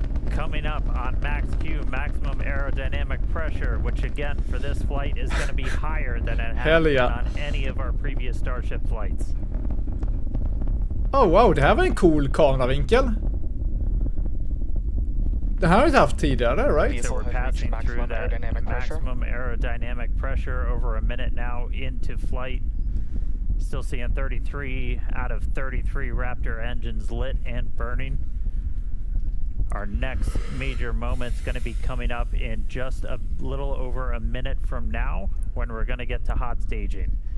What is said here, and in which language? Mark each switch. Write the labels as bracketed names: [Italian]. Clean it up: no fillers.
[English] Coming up on max Q, maximum aerodynamic pressure, which again for this flight is going to be higher than it has been on any of our previous Starship flights. Oh wow, [Swedish] det här var en cool kameravinkel. Det här har vi inte haft tidigare, right? [English] So we're passing through that maximum aerodynamic pressure over a minute now into flight. Still seeing 33 out of 33 Raptor engines lit and burning. Our next major moment's going to be coming up in just a little over a minute from now when we're going to get to hot staging.